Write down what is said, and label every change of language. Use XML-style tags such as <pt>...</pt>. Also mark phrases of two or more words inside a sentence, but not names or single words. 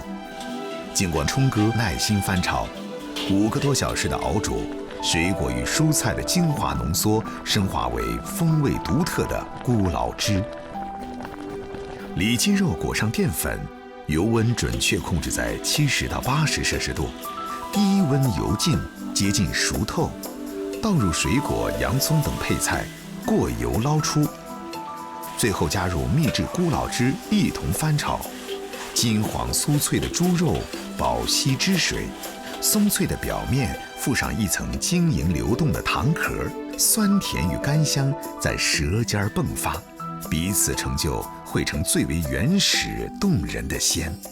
<zh>經過冲哥耐心翻炒，5個多小時的熬煮，水果與蔬菜的精華濃縮，升華為風味獨特的咕老汁。里脊肉裹上澱粉，油溫準確控制在70到80攝氏度。低温油浸，接近熟透，倒入水果、洋葱等配菜，过油捞出，最后加入秘制咕老汁一同翻炒。金黄酥脆的猪肉饱吸汁水，松脆的表面附上一层晶莹流动的糖壳，酸甜与甘香在舌尖迸发，彼此成就汇成最为原始动人的鲜。</zh>